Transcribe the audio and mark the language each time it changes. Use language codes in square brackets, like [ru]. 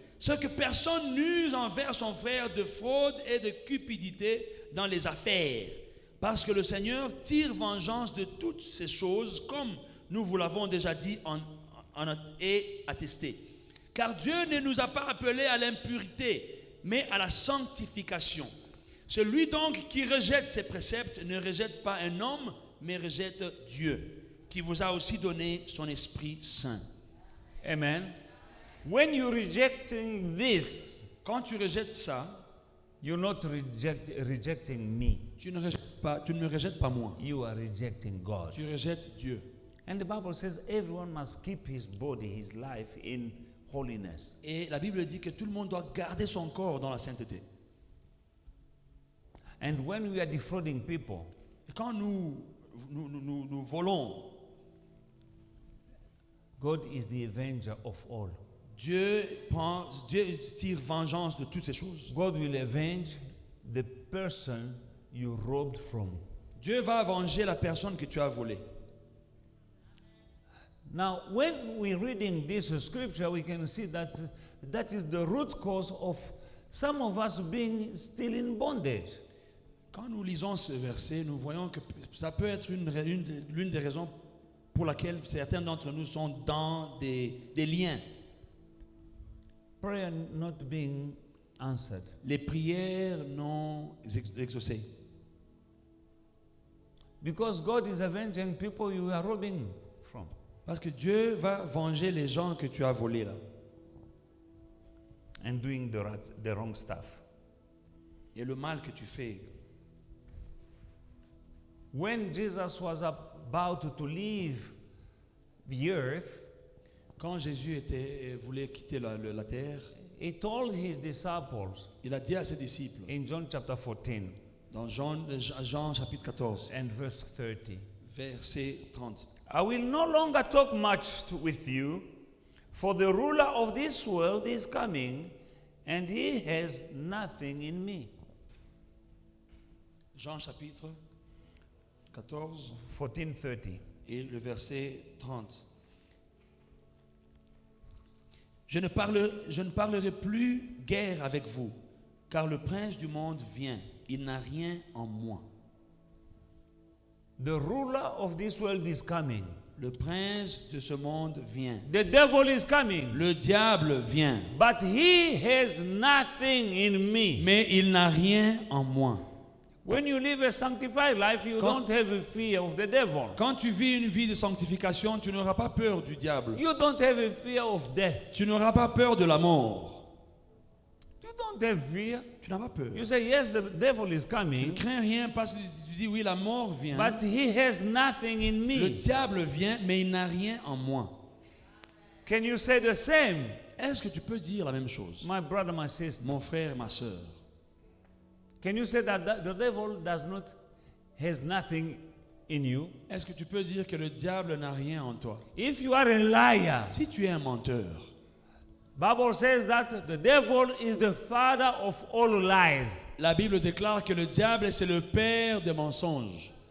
[fr] C'est que personne n'use envers son frère de fraude et de cupidité dans les affaires, parce que le Seigneur tire vengeance de toutes ces choses, comme nous vous l'avons déjà dit et attesté. Car Dieu ne nous a pas appelés à l'impurité, mais à la sanctification. Celui donc qui rejette ces préceptes ne rejette pas un homme, mais rejette Dieu, qui vous a aussi donné son Esprit Saint. Amen. [en] When you're rejecting this, [fr] Quand tu rejettes ça, [en] you're not rejecting me. [fr] tu ne me rejettes pas moi. [en] You are rejecting God. [fr] Tu rejettes Dieu. [en] And the Bible says everyone must keep his body, his life in holiness. [fr] Et la Bible dit que tout le monde doit garder son corps dans la sainteté. [en] And when we are defrauding people, [fr] Et quand nous volons, [en] God is the avenger of all. [fr] Dieu tire vengeance de toutes ces choses. [en] God will avenge the person you robbed from. [fr] Dieu va venger la personne que tu as volée. [en] Now, when we're reading this scripture, we can see that that is the root cause of some of us being still in bondage. [fr] Quand nous lisons ce verset, nous voyons que ça peut être l'une des raisons pour laquelle certains d'entre nous sont dans des liens. [en] Prayer not being answered. [fr] Les prières non exaucées. [en] Because God is avenging people you are robbing from. [fr] Parce que Dieu va venger les gens que tu as volés là. [en] And doing the wrong stuff. [fr] Et le mal que tu fais. [en] When Jesus was about to leave the earth, [fr] Quand Jésus voulait quitter la terre, [en] he told his disciples [fr] il a dit à ses disciples, [en] in John chapter 14 [fr] dans Jean chapitre 14, [en] and verse 30, [fr] verset 30, [en] I will no longer talk much with you, for the ruler of this world is coming, and he has nothing in me. [fr] Jean chapitre 14 14:30. et le verset 30. Je ne parlerai plus guère avec vous, car le prince du monde vient. Il n'a rien en moi. [en] The ruler of this world is coming. [fr] Le prince de ce monde vient. [en] The devil is coming. [fr] Le diable vient. [en] But he has nothing in me. [fr] Mais il n'a rien en moi. [en] When you live a sanctified life, you don't have a fear of the devil. [fr] Quand tu vis une vie de sanctification, tu n'auras pas peur du diable. [en] You don't have a fear of death. [fr] Tu n'auras pas peur de la mort. [en] You don't have fear. [fr] Tu n'as pas peur. [en] You say, yes, the devil is [fr] Tu ne [en] coming, [fr] crains rien parce que tu dis oui, la mort vient. [en] but he has nothing in [fr] Le diable vient, mais il n'a rien en moi. [en] Can you say the same? [fr] Est-ce que tu peux dire la même chose? [en] My brother, my sister. [fr] Mon frère et ma soeur. [en] Can you say that the devil has nothing in you? [fr] Est-ce que tu peux dire que le diable n'a rien en toi? [en] If you are a liar, [fr] Si tu es un menteur, [en] Bible says that the devil is the father of all lies. [fr] la Bible déclare que le diable c'est le père des mensonges.